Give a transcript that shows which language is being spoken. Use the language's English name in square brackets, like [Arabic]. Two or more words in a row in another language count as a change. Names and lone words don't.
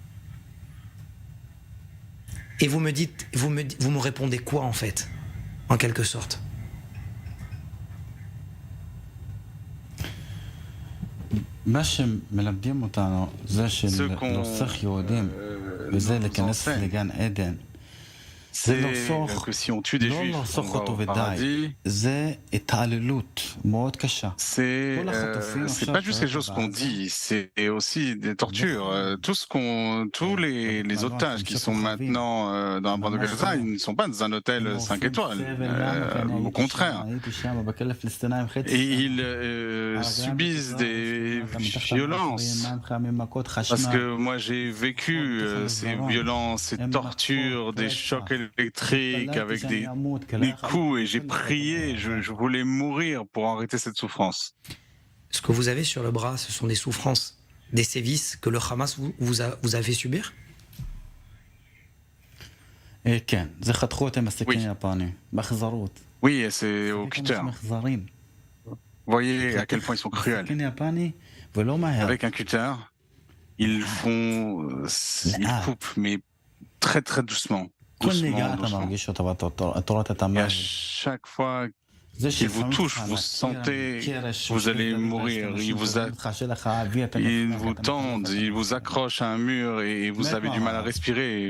[French] Et vous me répondez quoi en fait, en quelque sorte? [Hebrew] מה שמלמדים אותנו זה שלרצוח יהודים וזה להיכנס לגן עדן. [French] C'est que si on tue des juifs, on va au paradis. [Hebrew] זה התעללות מאוד קשה. [French] C'est pas juste quelque chose qu'on dit, c'est aussi des tortures. Tous les otages qui sont maintenant dans la bande de Gaza, ils ne sont pas dans un hôtel 5 étoiles. Au contraire. Et ils subissent des violences. Parce que moi j'ai vécu ces violences, ces tortures, des chocs électriques avec des coups et j'ai prié, je voulais mourir pour arrêter cette souffrance. Ce que vous avez sur le bras, ce sont des souffrances, des sévices que le Hamas vous a fait subir? [Hebrew] כן, זה חתכו אותם בסכין יפני, באכזרות. [French] Oui, et c'est au cutter. Vous voyez à quel point ils sont cruels. [Hebrew] סכין יפני ולא מהר. [French] Avec un cutter, ils coupent, mais très très doucement. Doucement, doucement. Et à chaque fois qu'il vous touche, vous sentez que vous allez mourir. Ils vous tendent, ils vous accrochent à un mur et vous avez du mal à respirer.